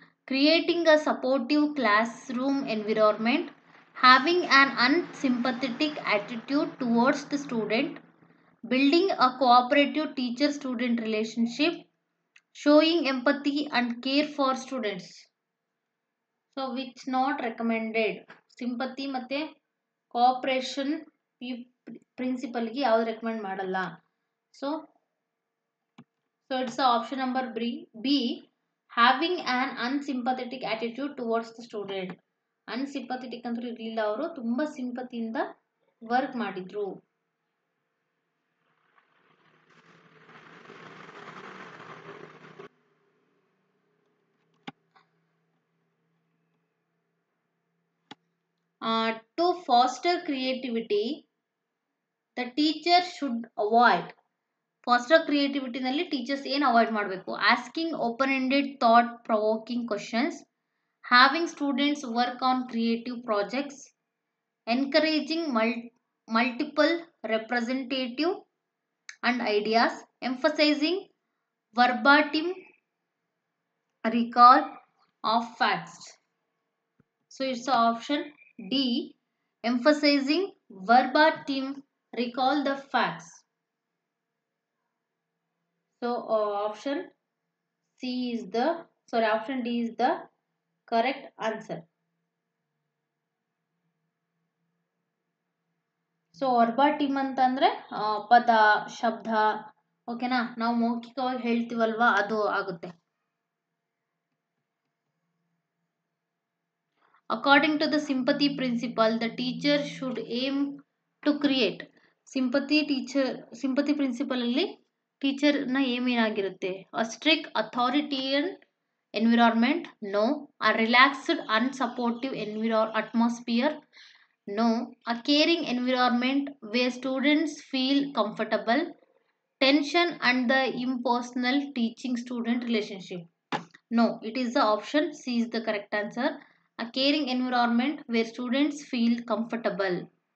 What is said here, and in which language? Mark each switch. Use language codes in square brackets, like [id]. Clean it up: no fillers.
[en] Creating a supportive classroom environment, having an unsympathetic attitude towards the student, building a cooperative teacher-student relationship, showing empathy and care for students. So which not recommended? [kn] Sympathy ಮತ್ತೆ cooperation principle ಗೆ ಯಾವುದು recommend ಮಾಡಲ್ಲ. [en] So it's the option number B, having an unsympathetic attitude towards the student. [kn] Unsympathetic ಅಂತೂ ಇರಲಿಲ್ಲ, ಅವರು ತುಂಬಾ ಸಿಂಪತಿಯಿಂದ work ಮಾಡಿದ್ರು. [en] To foster creativity, the teacher should avoid. [kn] Foster creativity ನಲ್ಲಿ ಟೀಚರ್ಸ್ ಏನು ಅವಾಯ್ಡ್ ಮಾಡಬೇಕು? [en] Asking open ended thought provoking questions, having students work on creative projects, encouraging multiple representative and ideas, emphasizing verbatim recall of facts. So it's the option D, emphasizing verbatim recall the facts. So option Option D is the correct answer. [kn] So ವರ್ಬಾಟಿಮ್ ಅಂತಂದ್ರೆ ಪದ ಶಬ್ದ, ಓಕೆನಾ, ನಾವು ಮೌಖಿಕವಾಗಿ ಹೇಳ್ತೀವಲ್ವಾ ಅದು ಆಗುತ್ತೆ. [en] According to the sympathy principle the teacher should aim to create. [kn] Sympathy principal ಅಲ್ಲಿ ಟೀಚರ್ನ aim ಏನಾಗಿರುತ್ತೆ? [en] A strict authoritarian environment, no. A relaxed unsupportive atmosphere, no. A caring environment where students feel comfortable, tension and the impersonal teaching student relationship, no. It is the option C is the correct answer. A caring environment where students feel comfortable.